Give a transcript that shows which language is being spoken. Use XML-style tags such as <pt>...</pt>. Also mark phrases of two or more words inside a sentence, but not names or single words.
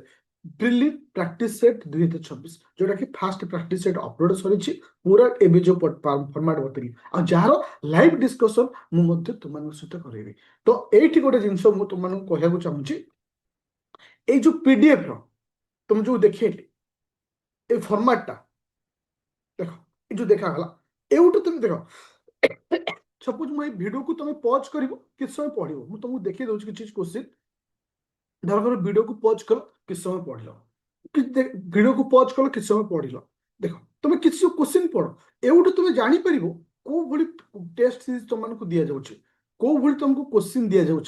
<or>ବ୍ରିଲି</or> <en>practice set</en> <or>2026, ଯୋଉଟାକି</or> <en>first practice set upload</en> <or>ସରିଛି। ପୁରା ଏବେ ଯୋଉ ଫର୍ମାଟ ବତେଇଲି, ଆଉ ଯାହାର</or> <en>live discussion</en> <or>ମୁଁ ମଧ୍ୟ ତୁମମାନଙ୍କ ସହିତ କରେଇବି। ତ ଏଇଠି ଗୋଟେ ଜିନିଷ ମୁଁ ତୁମମାନଙ୍କୁ କହିବାକୁ ଚାହୁଁଛି, ଏଇ ଯୋଉ ପିଡିଏଫ ର ତମେ ଯୋଉ ଦେଖେଇଲି, ଏଇ ଫର୍ମାଟଟା ଦେଖ, ଏଇ ଯେ ଦେଖାଗଲା, ଏଉଠୁ ତୁମେ ଦେଖ। সপোজ ମୁଁ এই ଭିଡିଓକୁ ତମେ ପଜ୍ କରିବ, କିଛି ସମୟ ପଢିବ, ମୁଁ ତମକୁ ଦେଖେଇ ଦଉଛି କିଛି କ୍ୱେଶ୍ଚିନ୍। ଧର ଭିଡିଓକୁ ପଜ୍ କର, କିଛି ସମୟ ପଢିଲ, ଭିଡିଓକୁ ପଜ୍ କଲ, କିଛି ସମୟ ପଢିଲ, ଦେଖ ତମେ କିଛି କ୍ୱେଶ୍ଚିନ୍ ପଢ। ଏଉଠୁ ତମେ ଜାଣିପାରିବ କୋଉ ଭଳି</or> <en>test series</en> <or>ତମମାନଙ୍କୁ ଦିଆଯାଉଛି, କୋଉ ଭଳି ତମକୁ କ୍ୱେଶ୍ଚିନ୍ ଦିଆଯାଉଛି।</or>